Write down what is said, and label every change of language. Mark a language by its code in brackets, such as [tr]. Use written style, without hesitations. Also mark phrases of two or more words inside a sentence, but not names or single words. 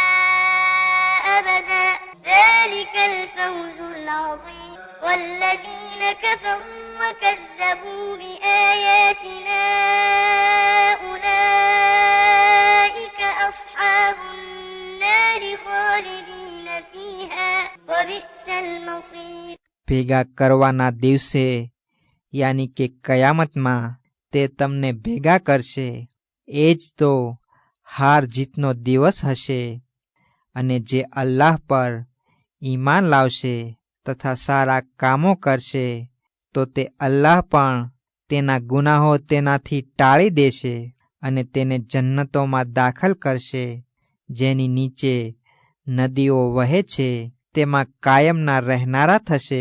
[ar] أبدا ذلك الفوز العظيم والذين كفروا وكذبوا بآياتنا أولئك أصحاب النار خالدين فيها وبئس المصير. [gu] ભેગા કરવાના દિવસે યાની કે કયામતમાં તે તમને ભેગા કરશે. એ જ તો હાર જીતનો દિવસ હશે. અને જે અલ્લાહ પર ઈમાન લાવશે તથા સારા કામો કરશે તો તે અલ્લાહ પણ તેના ગુનાહો તેનાથી ટાળી દેશે અને તેને જન્નતોમાં દાખલ કરશે, જેની નીચે નદીઓ વહે છે, તેમાં કાયમના રહેનારા થશે.